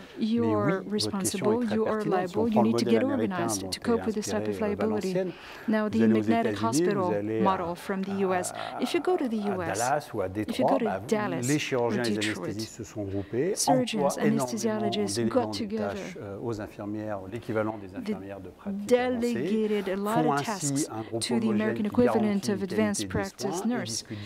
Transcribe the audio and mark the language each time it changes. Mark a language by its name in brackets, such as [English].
[English] You're responsible, you are liable, you need to get organized to cope with this type of liability. Now, the magnetic hospital model from the US, if you go to the US, if you go to Dallas or Detroit, surgeons, anesthesiologists got together, [French] aux infirmières, l'équivalent des infirmières de pratique [English] delegated a lot of tasks to the American equivalent of advanced practice nurse.